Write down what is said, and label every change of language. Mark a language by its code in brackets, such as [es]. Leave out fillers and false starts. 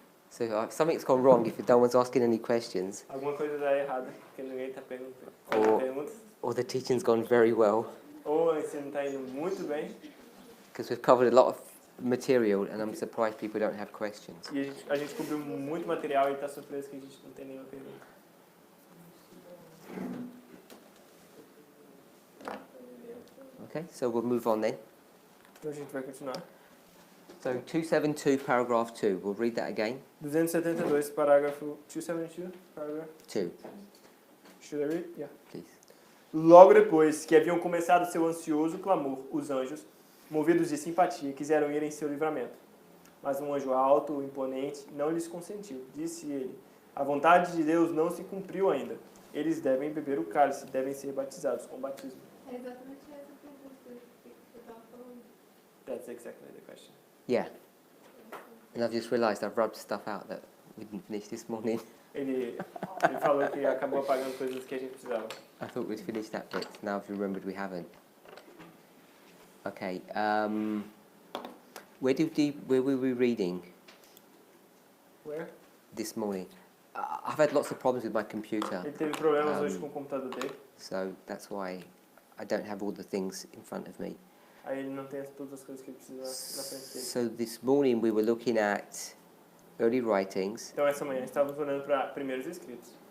[en] So something's gone wrong if no one's asking any questions, [pt] Alguma coisa dá errada, porque ninguém está perguntando perguntas. [en] or the teaching's gone very well, [pt] Ou o ensino está indo muito bem [en] because we've covered a lot of material and I'm surprised people don't have questions. [pt] e a gente cobriu muito material e está surpreso que a gente não tem nenhuma pergunta. [en] Okay, so we'll move on then. [pt] Então a gente vai continuar. [en] So 272 paragraph 2, we'll read that again. [pt] 272, parágrafo 272, paragraph [en] 2, Should I read? Yeah. please. [pt] Logo depois que haviam começado seu ansioso clamor, os anjos, movidos de simpatia, quiseram ir em seu livramento. Mas um anjo alto, imponente, não lhes consentiu. Disse ele: a vontade de Deus não se cumpriu ainda. Eles devem beber o cálice, devem ser batizados com batismo. É exatamente essa pergunta que eu estava falando. [en] That's exactly the question. Yeah. And I've just realised I've rubbed stuff out that we didn't finish this morning. [pt] Ele falou que acabou apagando coisas que a gente precisava. [en] I thought we'd finished that bit. Now I've remembered we haven't. Okay. Where were we reading Where? this morning? I've had lots of problems with my computer, [pt] Ele teve problemas hoje com o computador dele. [en] so that's why I don't have all the things in front of me. [pt] Aí ele não tem todas as coisas que ele precisa na frente dele. [en] So this morning we were looking at early writings, [pt] Então essa manhã estávamos olhando para primeiros escritos.